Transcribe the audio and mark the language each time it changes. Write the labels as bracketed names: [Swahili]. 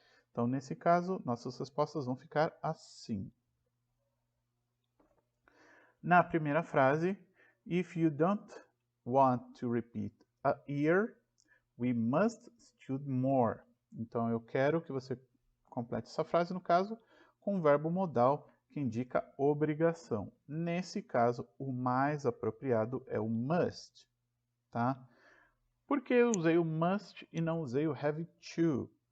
[Portuguese] Então, nesse caso, nossas respostas vão ficar assim. Na primeira frase, [English] if you don't want to repeat a year, we must study more. [Portuguese] Então, eu quero que você complete essa frase, no caso, com o verbo modal que indica obrigação. Nesse caso, o mais apropriado é o must, tá? Por que eu usei o must e não usei o have to?